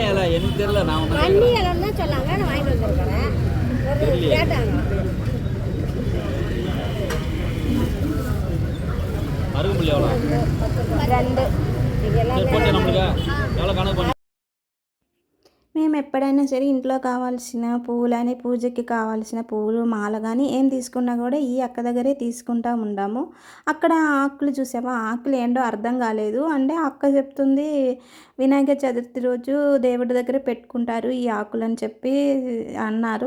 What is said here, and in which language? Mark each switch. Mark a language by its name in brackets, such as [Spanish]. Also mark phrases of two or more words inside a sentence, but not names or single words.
[Tamil] எனக்கு தெரியல. நான் தண்ணி இலம் தான் சொன்னாங்க, நான் வாங்கிட்டு வந்துருக்கிறேன். கேட்டாங்க அருகுமல்லி எவ்வளோ? 2 போட்டு நம்மளுக்கு எவ்வளோ கணக்கு பண்ணி [Telugu] మేము ఎప్పుడైనా సరే ఇంట్లో కావాల్సిన పువ్వులని, పూజకి కావాల్సిన పువ్వులు మాల కానీ ఏం తీసుకున్నా కూడా ఈ అక్క దగ్గరే తీసుకుంటా ఉంటాము. అక్కడ ఆకులు చూసామా, ఆకులు ఏంటో అర్థం కాలేదు. అంటే అక్క చెప్తుంది వినాయక చతుర్థి రోజు దేవుడి దగ్గర పెట్టుకుంటారు ఈ ఆకులు అని చెప్పి అన్నారు.